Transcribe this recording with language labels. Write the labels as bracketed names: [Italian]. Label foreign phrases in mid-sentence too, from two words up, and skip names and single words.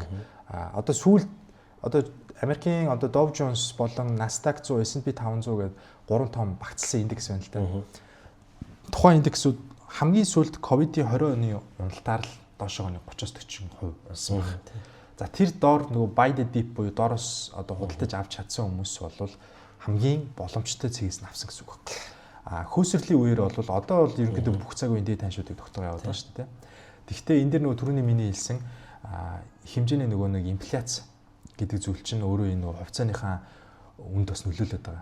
[Mongolian] Одоо Америкийн одоо Dow Jones болон Nasdaq 100, S&P 500 гэдэг 3 том багцлсан индекс байна л да. Тухайн индексүүд хамгийн сүүлд ковидын 20 оны уналтаар л доошоо 30-40% унсан байна. За тэр доор нөгөө [English] buy the dip [Mongolian] буюу доороос одоо худалдаж авч чадсан хүмүүс бол хамгийн боломжтой цэгээс нь авсан гэсэн үг байна. Хөөсрөлийн үеэр бол одоо бол ерөнхийдөө бүх цаг үеийн дээд таншуудыг тогтоогоо явуулдаг шүү дээ. Тэгэхдээ энэ дэр нөгөө түрүүний миний хэлсэн хэмжээний нөгөө нэг инфляц гэдэг зүйл чинь өөрөө энэ нөгөө хувьцааныхаа үнд бас нөлөөлөд байгаа.